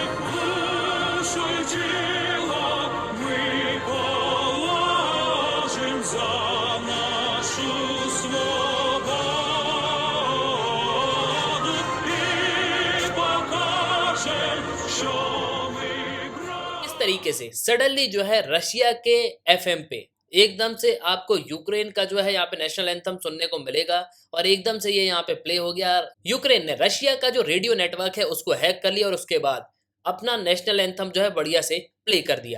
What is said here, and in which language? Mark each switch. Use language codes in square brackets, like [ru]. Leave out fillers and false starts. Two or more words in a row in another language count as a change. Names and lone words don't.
[uk] Душу й тіло ми положим за нашу свободу і покажем, що ми [hi] इस तरीके से सडनली जो है रशिया के एफएम पे एकदम से आपको यूक्रेन का जो है यहाँ पे [en] national anthem [hi] सुनने को मिलेगा। और एकदम से ये यहाँ पे प्ले हो गया। यूक्रेन ने रशिया का जो [en] radio network [hi] है उसको हैक कर लिया और उसके बाद अपना [en] national anthem [hi] जो है बढ़िया से प्ले कर दिया।